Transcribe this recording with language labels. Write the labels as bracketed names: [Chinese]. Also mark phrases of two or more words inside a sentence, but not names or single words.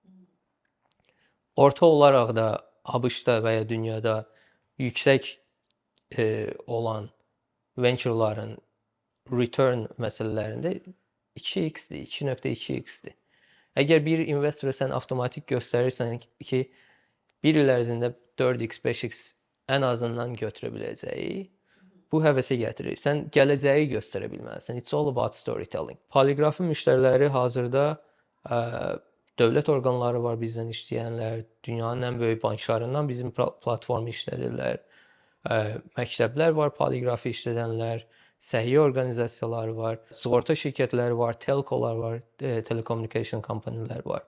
[Azerbaijani] Orta olaraq da ABŞ-da və ya dünyada yüksək olan ventureların return məsələlərində 2x-dir, 2.2x-dir. Əgər bir investora sən avtomatik göstərirsən ki, bir il ərzində 4x, 5x ən azından götürə biləcəyi, bu həvəsə gətirir. Sən gələcəyi göstərə bilməlisən. [English] It's all about storytelling. [Azerbaijani] Poliqrafın müştəriləri hazırda dövlət orqanları var bizdən işləyənlər, dünyanın ən böyük banklarından bizim platformu işlədirlər. Məktəblər var, poliqrafı işlədənlər, səhiyyə orqanizasiyaları var, sığorta şirkətləri var, telkolar var, telecommunication kompaniyələr var.